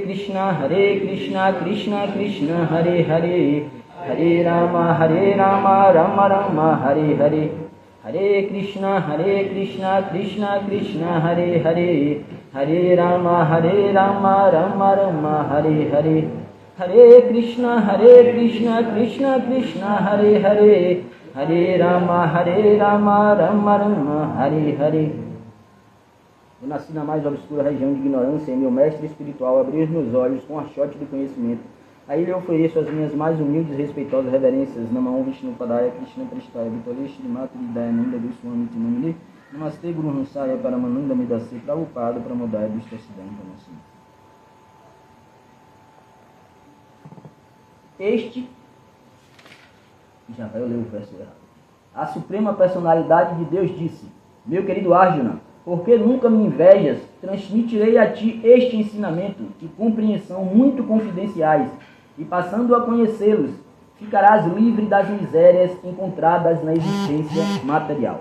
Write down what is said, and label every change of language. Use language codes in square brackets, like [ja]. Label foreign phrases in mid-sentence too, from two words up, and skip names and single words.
[sa] Krishna Krishna Krishna Hare Hare Hare Rama Rama Rama Hare Hare Hare Krishna Krishna Krishna Hare Hare Hare Rama Rama Rama Hare Hare Hare Krishna Krishna Krishna Hare Hare Hare Rama Rama Rama Hare Hare. [pt] Eu nasci na mais obscura região de ignorância e meu mestre espiritual abriu os meus olhos com a achote do conhecimento. A ele eu ofereço as minhas mais humildes e respeitosas reverências. [sa] Namah Vishnu Padaya Krishna Prestaya Vitale Shri Mata Vidayananda Goswami Tinamuni Namaste Guru Hansaya Paramananda Midase Prabhupada Pramodaya Dustasidanta Nassim. [pt] Este, já vai eu ler o verso errado. A Suprema Personalidade de Deus disse: meu querido Arjuna, por que nunca me invejas? Transmitirei a ti este ensinamento e compreensão muito confidenciais, e passando a conhecê-los, ficarás livre das misérias encontradas na existência material.